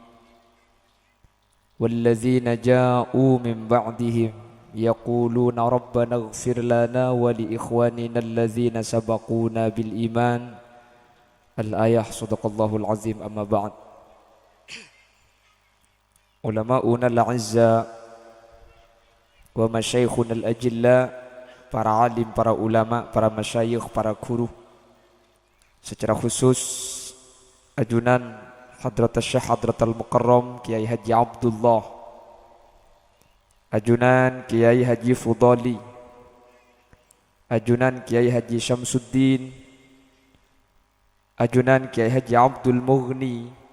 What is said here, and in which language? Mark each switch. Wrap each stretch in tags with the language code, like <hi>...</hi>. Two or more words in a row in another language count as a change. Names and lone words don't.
<ar>والذين جاءوا من بعدهم يقولون ربنا اغفر لنا ولإخواننا الذين سبقونا بالإيمان. الآية صدق الله العظيم. أما بعد. علماؤنا الأعزة ومشايخنا الأجلة,</ar> <id>para alim, para ulama, para masyayikh, para guru, secara khusus ajunan Hadrat Syekh Hadratul Mukarram Kiai Haji Abdullah, ajunan Kiai Haji Fudali, ajunan Kiai Haji Syamsuddin, ajunan Kiai Haji Abdul Mughni,</id>